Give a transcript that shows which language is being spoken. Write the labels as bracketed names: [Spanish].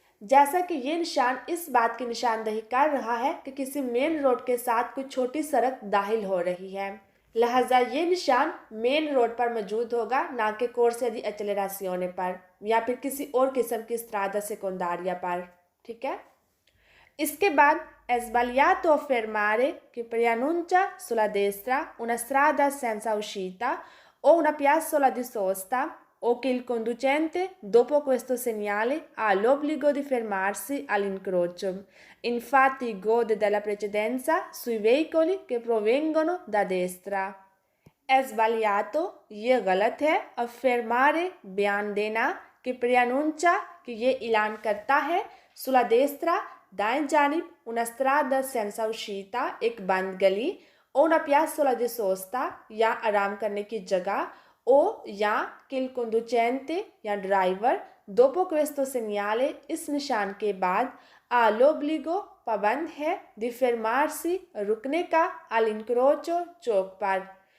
[Hindi] जैसा कि ये निशान इस बात की निशानदही कर रहा है कि किसी मेन रोड के साथ कोई छोटी सड़क दाखिल हो रही है, लिहाजा ये निशान मेन रोड पर मौजूद होगा, ना कि [Italian] कोर्स या दी एक्सेलरेशियोने [Hindi] पर या फिर किसी और किस्म की [Italian] स्ट्रादा सेकोंडारिया [Hindi] पर। ठीक है। इसके बाद [Italian] è sbagliato affermare che preannuncia sulla destra una strada senza uscita o una piazzola di sosta o che il conducente dopo questo segnale ha l'obbligo di fermarsi all'incrocio. Infatti gode della precedenza sui veicoli che provengono da destra. È sbagliato, [Hindi] ये गलत है, [Italian] affermare [Hindi] बयान देना, [Italian] कि preannuncia [Hindi] कि ये ऐलान करता है, [Italian] sulla destra [Hindi] दाएं जानिब, [Italian] una strada senza uscita [Hindi] एक बंद गली, [Italian] o una piazzola di sosta [Hindi] या आराम करने की जगह, [Italian] o या che il conducente [Hindi] या ड्राइवर [Italian] dopo questo segnale [Hindi] इस निशान के बाद [Italian] ha l'obbligo [Hindi] पाबंद है [Italian] di fermarsi [Hindi] रुकने का [Italian] all'incrocio [Hindi] चौक पर।